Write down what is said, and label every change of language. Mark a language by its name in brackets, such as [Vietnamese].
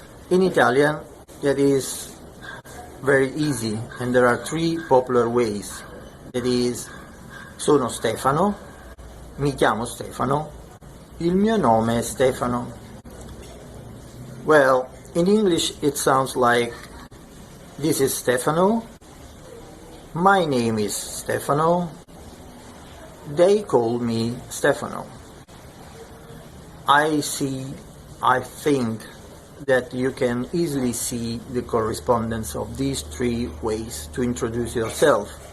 [English] In Italian, that is very easy, and there are three popular ways. That is, [Italian] sono Stefano, mi chiamo Stefano, il mio nome è Stefano. [English] Well, in English it sounds like, this is Stefano, my name is Stefano, they call me Stefano. I think that you can easily see the correspondence of these three ways to introduce yourself.